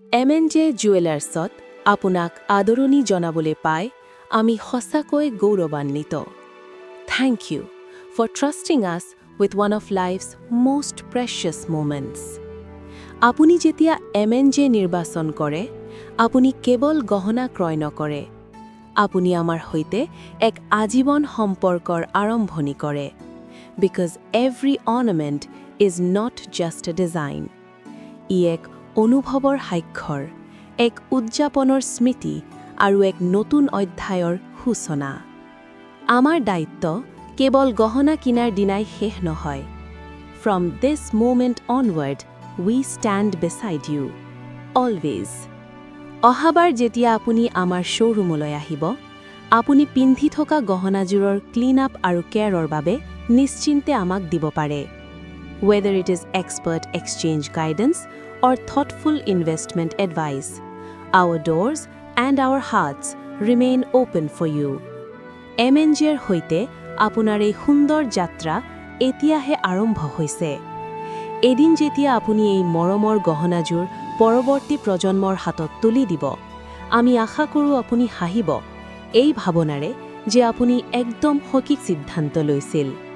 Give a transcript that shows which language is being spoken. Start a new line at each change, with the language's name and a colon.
Assamese: M&J জুৱেলাৰ্ছত আপোনাক আদৰণি জনাবলৈ পাই আমি সঁচাকৈ গৌৰৱান্বিত।
English: Thank you for trusting us with one of life's most precious moments.
Assamese: আপুনি যেতিয়া M&J নিৰ্বাচন কৰে, আপুনি কেৱল গহনা ক্ৰয় নকৰে, আপুনি আমাৰ সৈতে এক আজীৱন সম্পৰ্কৰ আৰম্ভণি কৰে।
English: Because every ornament is not just a design.
Assamese: ই এক অনুভৱৰ সাক্ষৰ, এক উদযাপনৰ স্মৃতি আৰু এক নতুন অধ্যায়ৰ সূচনা। আমাৰ দায়িত্ব কেৱল গহনা কিনাৰ দিনাই শেষ নহয়।
English: From this moment onward, we stand beside you. Always.
Assamese: অহাবাৰ যেতিয়া আপুনি আমাৰ শ্ব'ৰুমলৈ আহিব, আপুনি পিন্ধি থকা গহনাযোৰৰ ক্লিন আপ আৰু কেয়াৰৰ বাবে নিশ্চিন্তে আমাক দিব পাৰে।
English: Whether it is expert exchange guidance or thoughtful investment advice, our doors and our hearts remain open for you.
Assamese: M&Jৰ সৈতে আপোনাৰ এই সুন্দৰ যাত্ৰা এতিয়াহে আৰম্ভ হৈছে। এদিন যেতিয়া আপুনি এই মৰমৰ গহনাযোৰ পৰৱৰ্তী প্ৰজন্মৰ হাতত তুলি দিব, আমি আশা কৰোঁ আপুনি হাঁহিব, এই ভাৱনাৰে যে আপুনি একদম সঠিক সিদ্ধান্ত লৈছিল।